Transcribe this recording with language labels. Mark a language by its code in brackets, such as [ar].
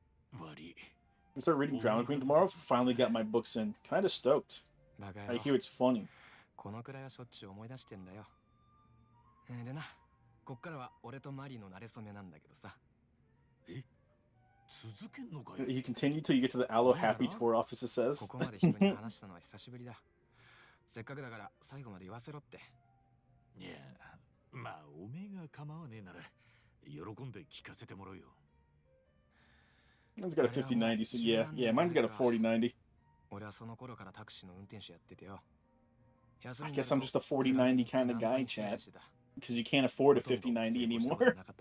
[en] I start reading Drama Queen tomorrow. Finally got my books in. Kinda stoked. I hear it's funny. [ja] このくらいはしょっちゅう思い出してんだよ。でな、こっからは俺とマリーの馴れ初めなんだけどさ。え？続けんのかよ。 [en] You continue till you get to the Aloe Happy Tour office, it says. [ja] ここまで人に話したのは久しぶりだ。せっかくだから最後まで言わせろって。いや、まあおめえが構わねえなら喜んで聞かせてもらうよ。 [en] Mine's got a 5090, so yeah, mine's got a 4090. [ja] 俺はその頃からタクシーの運転手やっててよ。 [en] I guess I'm just a 4090 kind of guy, Chad. Because you can't afford a 5090 anymore.